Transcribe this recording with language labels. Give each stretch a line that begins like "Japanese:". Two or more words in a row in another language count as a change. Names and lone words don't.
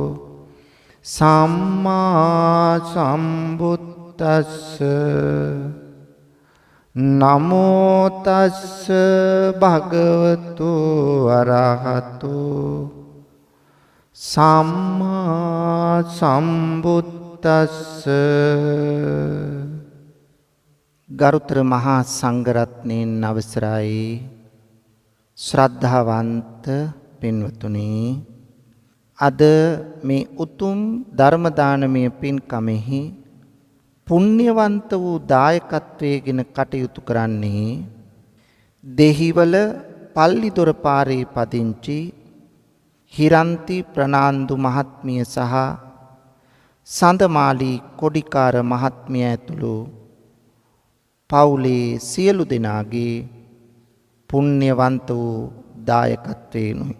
Pali: සම්මා සම්බුද්දස්ස නමෝ තස්ස භගවතු අරහතු සම්මා සම්බුද්දස්ස.
Sinhala: ගරුතර මහා සංඝරත්නයන් අවසරයි ශ්‍රද්ධාවන්ත පින්වතුනි, අද මේ උතුම් ධර්ම දානමය පින්කමෙහි පුණ්‍යවන්ත වූ දායකත්වයෙන් කටයුතු කරන්නේ දෙහිවල පල්ලිදොර පාරේ පදිංචි හිරන්ති ප්‍රනාන්දු මහත්මිය සහ සඳමාලි කොඩිකාර මහත්මිය ඇතුළු පවුලේ සියලු දෙනාගේ පුණ්‍යවන්ත වූ දායකත්වයෙනුයි.